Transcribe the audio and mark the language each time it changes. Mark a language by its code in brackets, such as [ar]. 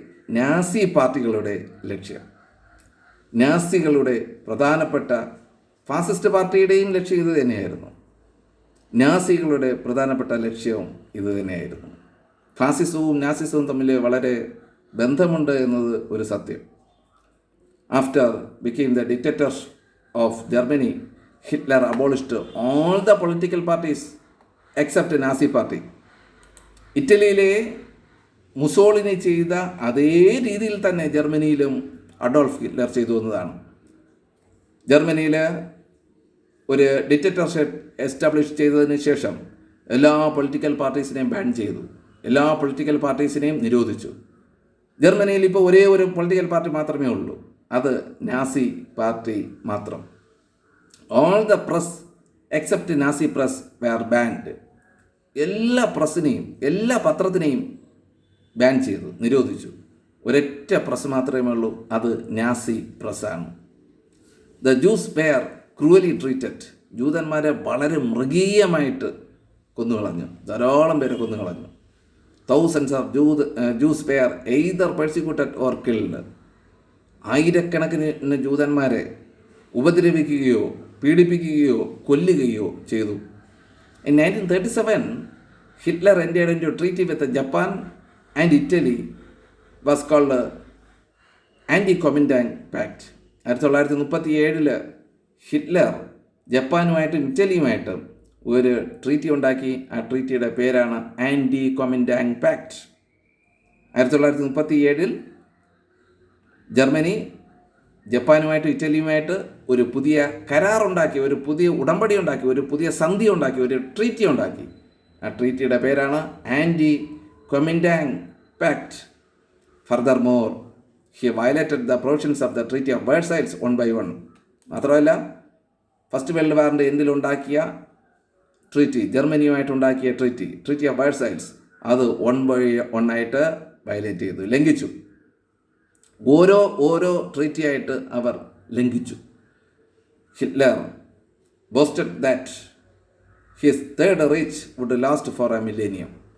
[ml] Nazi പാർട്ടികളുടെ ലക്ഷ്യം. നാസികളുടെ പ്രധാനപ്പെട്ട, ഫാസിസ്റ്റ് പാർട്ടിയുടെയും ലക്ഷ്യം ഇത് തന്നെയായിരുന്നു. നാസികളുടെ പ്രധാനപ്പെട്ട ലക്ഷ്യവും ഇത് തന്നെയായിരുന്നു. ഫാസിസവും നാസിസവും തമ്മിൽ വളരെ ബന്ധമുണ്ട് എന്നത് ഒരു സത്യം. [en] After became the dictator of Germany, Hitler abolished all the political parties except Nazi party. [ml] ഇറ്റലിയിലെ മുസോളിനി ചെയ്ത അതേ രീതിയിൽ തന്നെ ജർമ്മനിയിലും അഡോൾഫ് ഹിറ്റ്ലർ ചെയ്തു എന്നതാണ്. ജർമ്മനിയിൽ ഒരു ഡിക്റ്റേറ്റർഷിപ്പ് എസ്റ്റാബ്ലിഷ് ചെയ്തതിന് ശേഷം എല്ലാ പൊളിറ്റിക്കൽ പാർട്ടീസിനെയും ബാൻ ചെയ്തു, എല്ലാ പൊളിറ്റിക്കൽ പാർട്ടീസിനെയും നിരോധിച്ചു. ജർമ്മനിയിൽ ഇപ്പോൾ ഒരേ ഒരു പൊളിറ്റിക്കൽ പാർട്ടി മാത്രമേ ഉള്ളൂ, അത് നാസി പാർട്ടി മാത്രം. [en] All the press except Nazi press were banned. [ml] എല്ലാ പ്രസ്സിനെയും, എല്ലാ പത്രത്തിനെയും ബാൻ ചെയ്തു, നിരോധിച്ചു. ഒരൊറ്റ പ്രസ് മാത്രമേ ഉള്ളൂ, അത് Nazi പ്രസ്സാണ്. [en] The Jews were cruelly treated. [ml] ജൂതന്മാരെ വളരെ മൃഗീയമായിട്ട് കൊന്നുകളഞ്ഞു, ധാരാളം പേരെ കൊന്നുകളഞ്ഞു. [en] Thousands of Jews were either persecuted or killed. [ml] ആയിരക്കണക്കിന് ജൂതന്മാരെ ഉപദ്രവിക്കുകയോ പീഡിപ്പിക്കുകയോ കൊല്ലുകയോ ചെയ്തു. [en] In 1937, Hitler entered into a treaty with Japan and Italy, was called Anti-Comintern Pact. [ml] 1937 Hitler ജപ്പാനുമായിട്ടും ഇറ്റലിയുമായിട്ടും ഒരു ട്രീറ്റി ഉണ്ടാക്കി. ആ ട്രീറ്റിയുടെ പേരാണ് ആൻറ്റി കൊമിൻറ്റാൻ പാക്ട്. 1937 ജർമ്മനി ജപ്പാനുമായിട്ടും ഇറ്റലിയുമായിട്ട് ഒരു പുതിയ കരാറുണ്ടാക്കി, ഒരു പുതിയ ഉടമ്പടി ഉണ്ടാക്കി, ഒരു പുതിയ സന്ധി ഉണ്ടാക്കി, ഒരു ട്രീറ്റി ഉണ്ടാക്കി. ആ ട്രീറ്റിയുടെ പേരാണ് anti കൊമിൻറ്റാൻ pact. [en] Furthermore he violated the provisions of the treaty of Versailles one by one. [ml] മാത്രമല്ല first world വാറിൻ്റെ എൻഡിലുണ്ടാക്കിയ treaty, ജർമ്മനിയുമായിട്ടുണ്ടാക്കിയ treaty of Versailles, അത് [en] 1 by 1 [ml] ആയിട്ട് വയലേറ്റ് ചെയ്തു, ലംഘിച്ചു. ഓരോ ട്രീറ്റിയായിട്ട് അവർ ലംഘിച്ചു. [en] Hitler boasted that his third reich would last for a millennium.